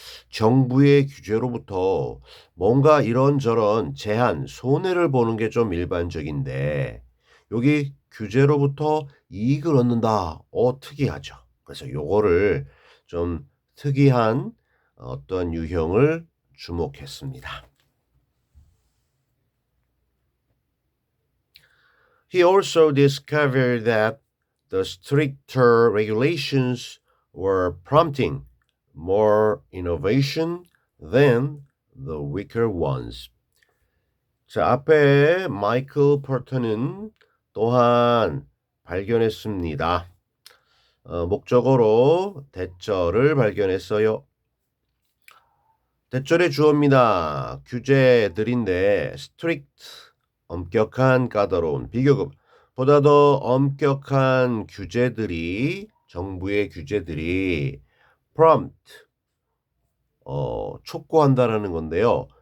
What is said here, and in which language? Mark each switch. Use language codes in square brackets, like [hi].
[ko] 정부의 규제로부터 뭔가 이런저런 제한, 손해를 보는 게 좀 일반적인데 여기 규제로부터 이익을 얻는다. 특이하죠. 그래서 요거를 좀 특이한 어떤 유형을 주목했습니다. [en] He also discovered that the stricter regulations were prompting more innovation than the weaker ones. [ko] 자, 앞에 마이클 포터는 또한 발견했습니다. 목적어로 대절을 발견했어요. 대절의 주어입니다. 규제들인데 strict 엄격한 까다로운 비교급 보다 더 엄격한 규제들이 정부의 규제들이 prompt 촉구한다라는 건데요.